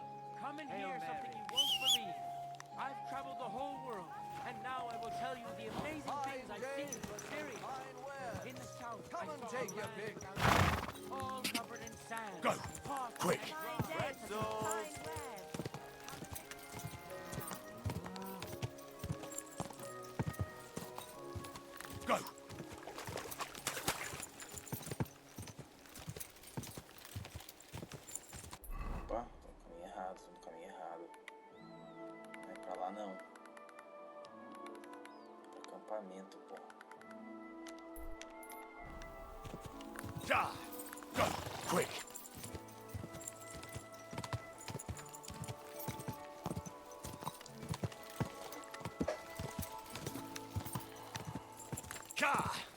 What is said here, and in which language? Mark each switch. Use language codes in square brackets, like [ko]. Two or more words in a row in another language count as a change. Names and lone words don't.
[en] Come and hear something you won't believe. I've traveled the whole world, and now I will tell you the amazing things I've seen in Syria. In the south, Come and take your pick. All covered in sand. Go, quick. Go. [pt] Opa, tô no caminho errado, tô no caminho errado. Não é pra lá não. Pra acampamento, pô. [en] Ja! Go! Quick! Ja!